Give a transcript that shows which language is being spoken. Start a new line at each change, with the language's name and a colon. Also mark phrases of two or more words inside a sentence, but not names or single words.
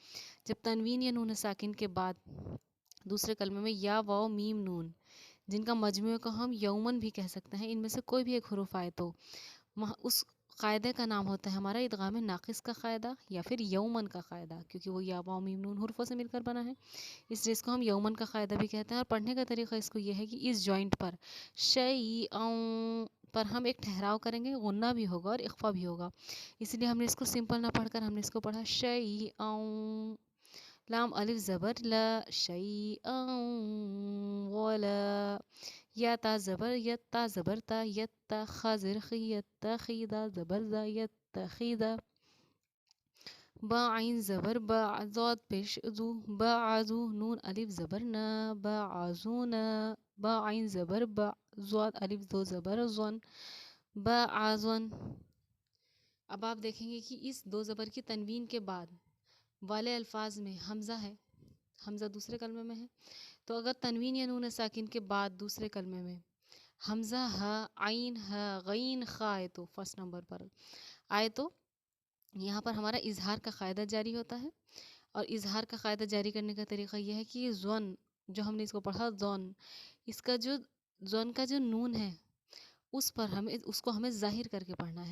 Urdu: جب تنوین یا نون ساکن کے بعد دوسرے کلمے میں یا واو میم نون جن کا مجموعے کو ہم یومن بھی کہہ سکتے ہیں، ان میں سے کوئی بھی ایک حروف آئے تو اس قاعدے کا نام ہوتا ہے ہمارا ادغام ناقص کا قاعدہ یا پھر یومن کا قاعدہ، کیونکہ وہ یا واو میم نون حروفوں سے مل کر بنا ہے، اس لیے اس کو ہم یومن کا قاعدہ بھی کہتے ہیں. اور پڑھنے کا طریقہ اس کو یہ ہے کہ اس جوائنٹ پر شیئوں پر ہم ایک ٹھہراؤ کریں گے، غنہ بھی ہوگا اور اخفا بھی ہوگا، اس لیے ہم نے اس کو سمپل نہ پڑھ کر ہم نے اس کو پڑھا شیئوں. لام الف زبر لا، شیئوں ولا، یا تا زبر یت، تا زبر تا، یت خا زر خی، یتخیدا زبر زا، یتخیدا. با عین زبر با، ضاد پیش زو، با عزو، نون الف زبر نا، با عزونا، با عین زبر با، ضاد الف 2 زبر زن، با عزن. اب آپ دیکھیں گے کہ اس 2 زبر کی تنوین کے بعد والے الفاظ میں حمزہ ہے حمزہ دوسرے کلمے میں ہے، تو اگر تنوین یا نون ساکن کے بعد دوسرے کلمے میں حمزہ ہا عین ہا غین خا آئے تو فرسٹ نمبر پر آئے تو یہاں پر ہمارا اظہار کا قاعدہ جاری ہوتا ہے، اور اظہار کا قاعدہ جاری کرنے کا طریقہ یہ ہے کہ زون جو ہم نے اس کو پڑھا زون، اس کا جو زون کا جو نون ہے اس کو ہمیں ظاہر کر کے پڑھنا ہے.